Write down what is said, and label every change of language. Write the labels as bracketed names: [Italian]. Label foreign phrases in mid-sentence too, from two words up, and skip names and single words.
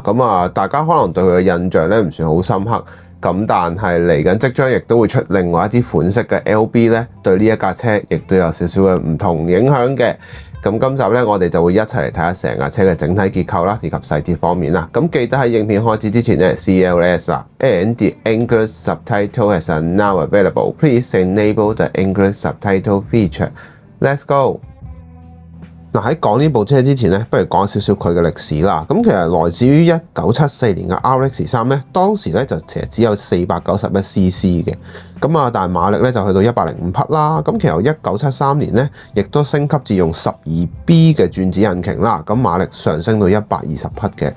[Cantonese] 咁啊，大家可能對佢嘅印象咧唔算好深刻，咁但係嚟緊即將亦都會出另外一啲款式嘅 LB 咧，對呢一架車亦都有少少嘅唔同影響嘅。咁今集咧，我哋就會一齊嚟睇下成架車嘅整體結構啦，以及細節方面啦。咁記得喺影片開始之前咧 CLS 啦 ， [English] and the English subtitle is now available. Please enable the English subtitle feature. Let's go. [Cantonese] 嗱，喺講呢部車之前咧，不如講少少佢嘅歷史啦。咁其實來自於1974年嘅 RX3咧，當時咧就其實只有491cc 嘅，咁啊，但係馬力咧就去到105匹啦。咁其後1973年咧，亦都升級至用 12B 嘅轉子引擎啦，咁馬力上升到120匹嘅。